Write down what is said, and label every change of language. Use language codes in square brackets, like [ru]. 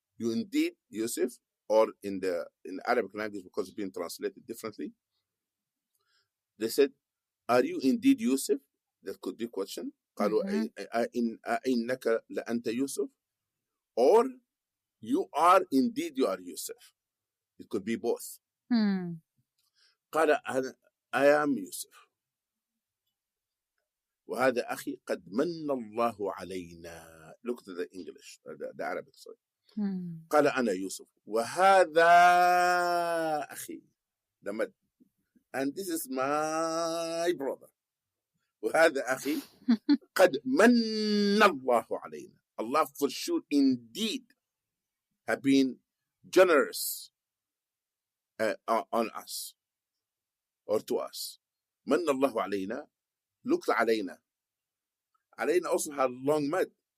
[en] You indeed Yusuf, or in the Arabic language, because it's been translated differently, they said, are you indeed Yusuf? That could be a question. [ar] قالوا أئنك لأنت يوسف, [en] or you are indeed you are Yusuf. It could be both. قال I am Yusuf. [ar] وهذا أخي قد من الله علينا. [en] Look at the English, the Arabic, sorry. [ar] قال أنا يوسف وهذا أخي. [en] And this is my brother. [ar] وهذا أخي قد من الله علينا. [en] Allah for sure indeed have been generous on us, or to us. [ar] من الله علينا. Look علينا. [en] علينا also had long mud.